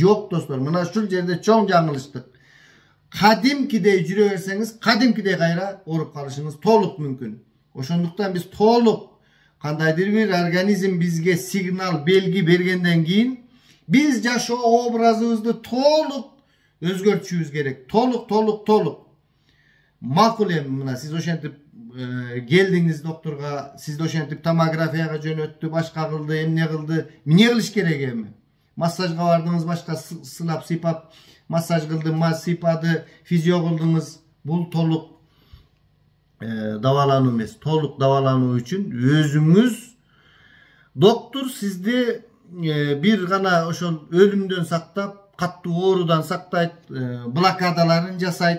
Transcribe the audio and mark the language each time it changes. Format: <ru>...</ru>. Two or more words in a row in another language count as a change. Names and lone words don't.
<ky>Жок достор, мына ушул жерде чоң жаңылыштык. Кадимкидей жүрө берсеңиз, кадимкидей кайра ооруп калышыңыз толук мүмкүн. Ошондуктан биз толук кандайдыр бир организм бизге сигнал, белги бергенден кийин биз жашоо образыбызды толук өзгөртүшүбүз керек. Толук. Макул эми мына сиз ошентип келдиңиz doktorga, siz ошентип томографияга жөнөттү, башка кылды, эмне кылды. Эмне кылыш керек эми? Массажга бардыңыз, башка сылап сыйпап массаж кылды, сыйпады, физио кылдыңыз. Бул толук дабалануу эмес. Толук дабалануу үчүн өзүңүз доктор сизди бир гана ошол өлүмдөн сактап, каттуу оорудан сактайт, блокадаларын жасайт.</ky>